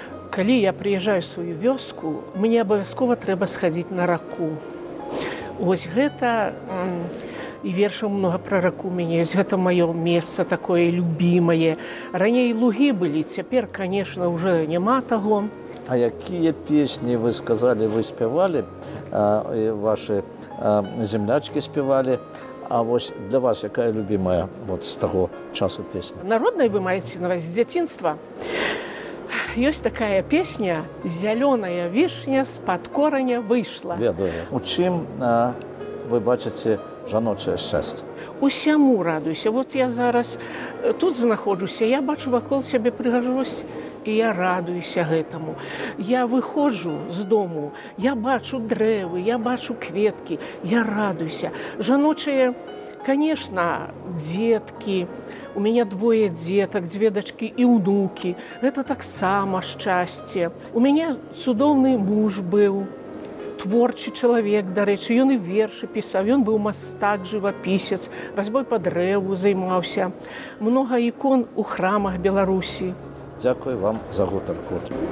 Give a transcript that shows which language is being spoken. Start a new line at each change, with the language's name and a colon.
Belarusian: Калі я прыязджаю ў сваю вёску, мне абавязкова трэба схадзіць на раку. Вось гэта... І вершаў многа пра раку мяне ёсць. Гэта маё месца такое любімае. Раней лугі былі, цяпер,
Russian: конечно, уже
Belarusian: няма таго. А якія песні, вы сказалі, вы спявалі, вашы землячкі спявалі, а вось для вас якая любімая вот з таго часу песня? Народная вы маеце на вас з дзяцінства. Ёсць такая песня «Зялёная вішня з-пад кораня выйшла». Ведаю. У чым вы бачыце жаночае шчасце? Усяму радуюся. Вот я зараз тут знаходжуся, я бачу вакол сябе прыгажосць, і я радуюся гэтаму. Я выходжу з дому, я бачу дрэвы, я бачу кветкі, я радуюся. Жаночае
Russian: Конечно, детки, у меня 2 деток, 2 дочки и внуки. Это
Belarusian: таксама шчасце. У мяне цудоўны муж быў, творчы чалавек, дарэчы, ён і вершы пісаў, ён быў мастак, жывапісец, разьбой па дрэву займаўся. Многа ікон у храмах Беларусі. Дзякую вам за гутарку.